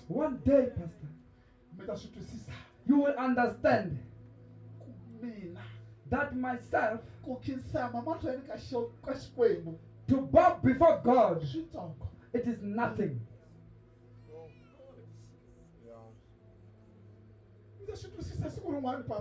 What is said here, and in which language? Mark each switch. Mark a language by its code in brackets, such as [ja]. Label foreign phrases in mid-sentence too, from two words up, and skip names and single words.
[en] One day, Pastor, [ts] mi ta swi twisisa [en] you will understand [ts] ku mina [en] that myself, [ts] ku khinsama mahlweni ka xikwembu [en] to bow before God, [ts] swintsongo [en] it is nothing. [ts] mi ta swi twisisa siku rin'wana papa